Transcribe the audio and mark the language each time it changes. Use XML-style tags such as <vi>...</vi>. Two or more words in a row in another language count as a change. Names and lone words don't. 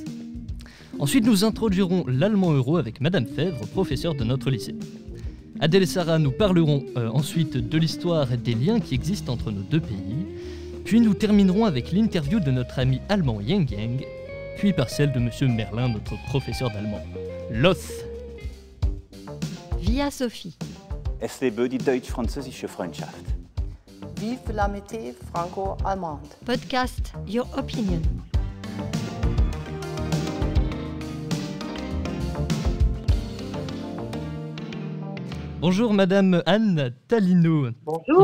<fr>Ensuite, nous introduirons l'allemand euro avec Madame Fèvre, professeure de notre lycée. Adèle et Sarah nous parleront ensuite de l'histoire et des liens qui existent entre nos deux pays. Puis nous terminerons avec l'interview de notre ami allemand Yang Yang, puis par celle de Monsieur Merlin, notre professeur d'allemand. Los! Via Sophie.</fr> <de>Es lebe die deutsch-französische Freundschaft.</de> <fr>Vive l'amitié franco-allemande. Podcast Your Opinion. Bonjour Madame Anne Tallino. Bonjour.</fr>